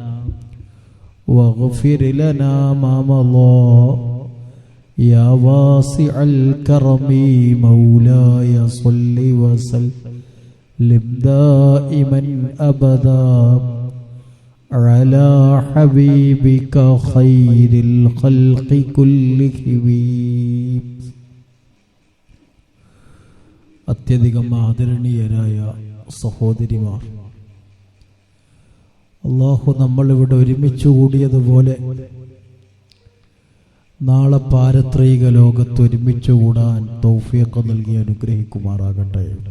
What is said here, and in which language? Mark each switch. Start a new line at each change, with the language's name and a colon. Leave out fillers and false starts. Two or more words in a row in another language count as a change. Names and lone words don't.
Arabic: واغفر لنا ما مضى يا واسع الكرم مولاي صل وسلم دائما أبدا على حبيبك خير الخلق كلهم.
Malayalam: അത്യധികം ആദരണീയരായ സഹോദരിമാർ, അല്ലാഹു നമ്മളിവിടെ ഒരുമിച്ച് കൂടിയതുപോലെ നാളെ പാരത്രിക ലോകത്ത് ഒരുമിച്ച് കൂടാൻ തൗഫീഖ് നൽകി അനുഗ്രഹിക്കുമാറാകട്ടെ.